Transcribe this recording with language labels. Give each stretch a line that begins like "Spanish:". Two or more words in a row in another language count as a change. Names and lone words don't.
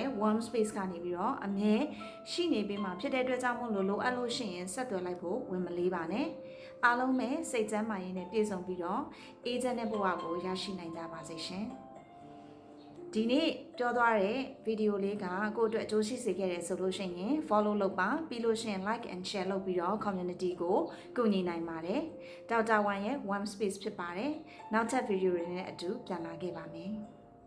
Burmese: warm space ကနေပြီးတော့အမြဲရှိနေပြီးမှဖြစ်တဲ့အတွက်ကြောင့်မို့လိုအပ်လို့ရှိရင်ဆက်သွယ်လိုက်ဖို့ဝင်မလေးပါနဲ့အားလုံးပဲစိတ်ကျန်းမာရေးနဲ့ပြည့်စုံပြီးတော့အေးချမ်းတဲ့ဘဝကိုရရှိနိုင်ကြပါစေရှင်ဒီနေ့ပြောသွားတဲ့ဗီဒီယိုလေးကကိုယ့်အတွက်အကျိုးရှိစေခဲ့တယ်ဆိုလို့ရှိရင် follow လုပ်ပါပြီးလို့ရှိရင်
English: like and share
Burmese: လုပ်ပြီးတော့ community ကိုကူညီနိုင်ပါတယ်ဒေါက်တာဝမ်ရဲ့ warm space ဖြစ်ပါတယ်နောက်ထပ်ဗီဒီယိုတွေနဲ့အတူပြန်လာခဲ့ပါမယ်